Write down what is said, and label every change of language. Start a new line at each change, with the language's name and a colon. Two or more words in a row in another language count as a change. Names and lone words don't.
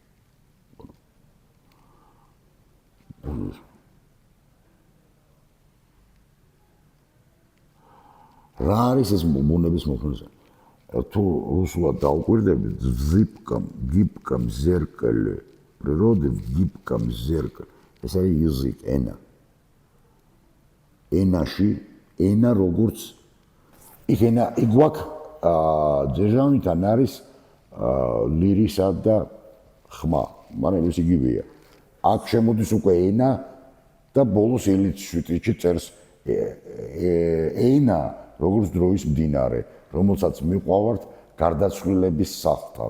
Georgian: რა არის ეს ბუნების მოქნილ სარკე? თუ русულად დაუკვირდებით,
Russian: в гибком зеркале природы, в гибком зеркале.
Georgian: ეს არის язык, ენა. ენაში, ენა როგორც იქ გვაქვს ძერჟავინთან არის ლირისა და ხმა, მაგრამ ეს იგივეა. აქ შემოდის უკვე ენა და ბოლოს ელიცშვიტიჩი წერს ენა როგორც დროის მდინარე, რომელსაც მიყვავართ გარდაცვლილების სახლთან.